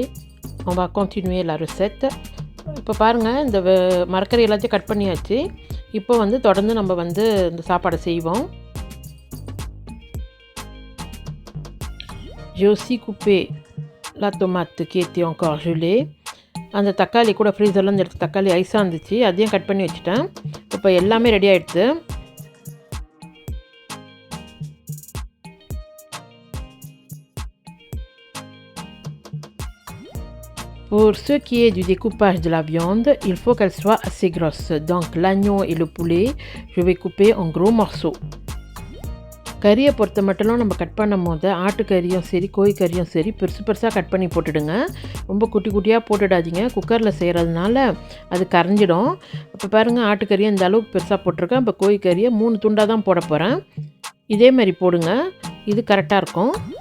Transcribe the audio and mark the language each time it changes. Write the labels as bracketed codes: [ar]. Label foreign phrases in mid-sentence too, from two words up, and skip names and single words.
[fr] On va continuer la recette. [ta] இப்போ பாருங்கள், இந்த மரக்கறி எல்லாத்தையும் கட் பண்ணியாச்சு. இப்போ வந்து தொடர்ந்து நம்ம வந்து இந்த சாப்பாடை செய்வோம். [fr] J'ai aussi coupé la tomate qui était encore gelée. [ta] அந்த தக்காளி கூட ஃப்ரீசர்லேருந்து எடுத்து தக்காளி ஐஸாக இருந்துச்சு, அதையும் கட் பண்ணி வச்சுட்டேன். இப்போ எல்லாமே ரெடி ஆகிடுது. [fr] Pour ce qui est du découpage de la viande, il faut qu'elle soit assez grosse. Donc l'agneau et le poulet, je vais couper en gros morceaux. [ta] கறியை பொறுத்த மட்டும் நம்ம கட் பண்ணும் போது ஆட்டுக்கறியும் சரி கோழிக்கறியும் சரி பெருசாக கட் பண்ணி போட்டுடுங்க. ரொம்ப குட்டியாக போட்டுடாதீங்க. குக்கரில் செய்கிறதுனால அது கரைஞ்சிடும். இப்போ பாருங்கள், ஆட்டுக்கறியை இந்த அளவுக்கு பெருசாக போட்டிருக்கேன். இப்போ கோழிக்கறியை 3 துண்டாக தான் போட போகிறேன். இதே மாதிரி போடுங்க, இது கரெக்டாக இருக்கும்.